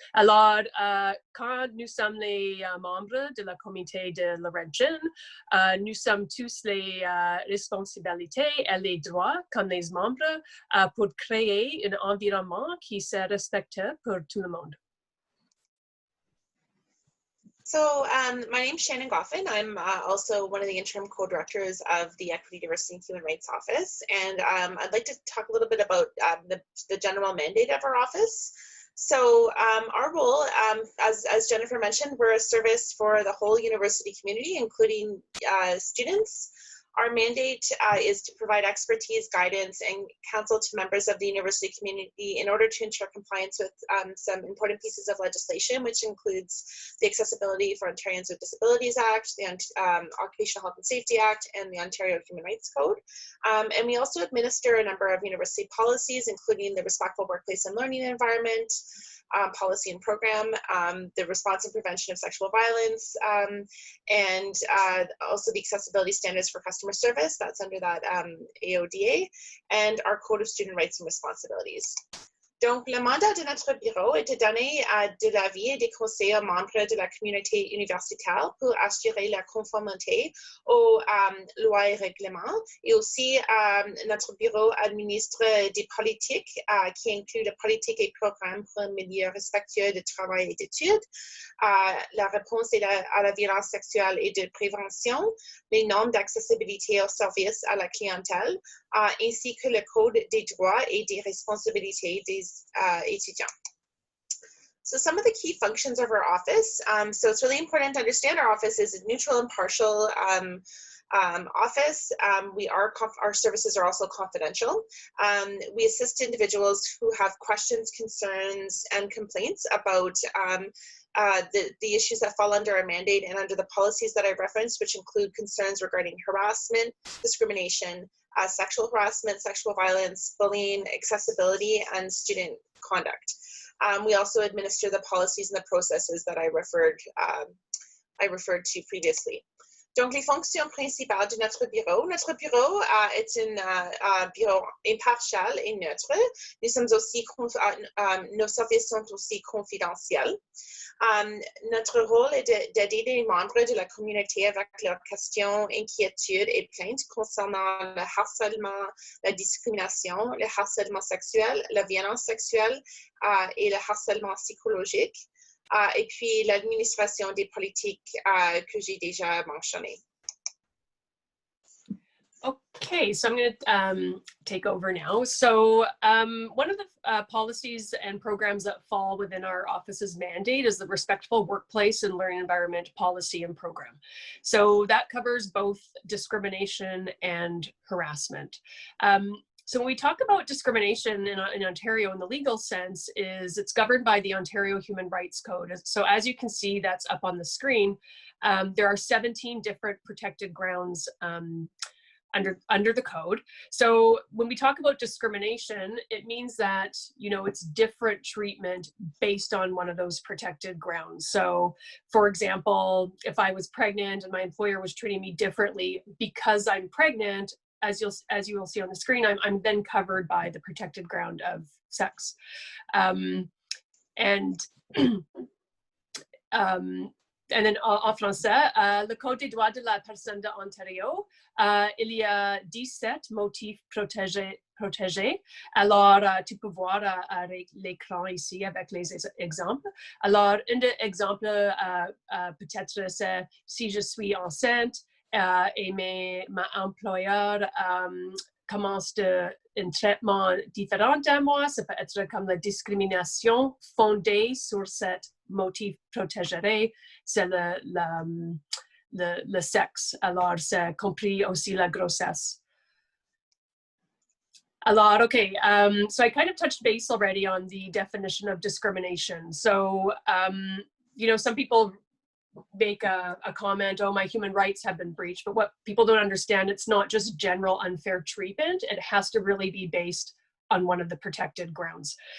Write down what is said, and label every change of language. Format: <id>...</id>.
<fr>Alors, quand nous sommes les membres de la communauté de Laurentienne, nous sommes tous les responsabilités et les droits comme les membres pour créer un environnement qui se respecte pour tout le monde.</fr> <en>So my name is Shannon Goffin. I'm also one of the interim co-directors of the Equity, Diversity, and Human Rights Office. And I'd like to talk a little bit about the general mandate of our office. So our role, as Jennifer mentioned, we're a service for the whole university community, including students. Our mandate is to provide expertise, guidance, and counsel to members of the university community in order to ensure compliance with some important pieces of legislation, which includes the Accessibility for Ontarians with Disabilities Act, the Occupational Health and Safety Act, and the Ontario Human Rights Code. And we also administer a number of university policies, including the Respectful Workplace and Learning Environment, policy and program, the response and prevention of sexual violence, and also the accessibility standards for customer service, that's under that AODA, and our Code of Student Rights and Responsibilities.</en> <fr>Donc, le mandat de notre bureau est de donner de l'avis et des conseils aux membres de la communauté universitaire pour assurer la conformité aux lois et règlements. Et aussi, notre bureau administre des politiques qui incluent la politique et programmes pour un milieu respectueux de travail et d'études, la réponse à la violence sexuelle et de prévention, les normes d'accessibilité aux services à la clientèle, ainsi que le code des droits et des responsabilités des étudiants.</fr> <en>So some of the key functions of our office, so it's really important to understand our office is a neutral, impartial office. Our services are also confidential. We assist individuals who have questions, concerns, and complaints about the issues that fall under our mandate and under the policies that I referenced, which include concerns regarding harassment, discrimination, sexual harassment, sexual violence, bullying, accessibility, and student conduct. We also administer the policies and the processes that I referred to previously.</en> <fr>Donc, les fonctions principales de notre bureau. Notre bureau est un bureau impartial et neutre. Nous sommes aussi, nos services sont aussi confidentiels. Notre rôle est d'aider les membres de la communauté avec leurs questions, inquiétudes et plaintes concernant le harcèlement, la discrimination, le harcèlement sexuel, la violence sexuelle et le harcèlement psychologique. Et puis l'administration des politiques que j'ai déjà mentionnées.</fr> <en>Okay, so I'm going to take over now. So one of the policies and programs that fall within our office's mandate is the Respectful Workplace and Learning Environment Policy and Program. So that covers both discrimination and harassment. So when we talk about discrimination in Ontario in the legal sense, it's governed by the Ontario Human Rights Code. So as you can see, that's up on the screen, there are 17 different protected grounds under the code. So when we talk about discrimination, it means that, you know, it's different treatment based on one of those protected grounds. So for example, if I was pregnant and my employer was treating me differently because I'm pregnant, as you will see on the screen, I'm then covered by the protected ground of sex. And then</en> <fr>en français, le Code des droits de la personne de Ontario, il y a 17 motifs protégés. Alors, tu peux voir l'écran ici avec les exemples. Alors, un des exemples peut-être c'est si je suis enceinte et ma employeur commence un traitement différent à moi, ça peut être comme la discrimination fondée sur cet motif protégé, c'est le sexe. Alors, c'est compris aussi la grossesse.</fr> <en>Alors, okay, so I kind of touched base already on the definition of discrimination. So, you know, some people make a comment, oh, my human rights have been breached, but what people don't understand, it's not just general unfair treatment, it has to really be based on one of the protected grounds.</en>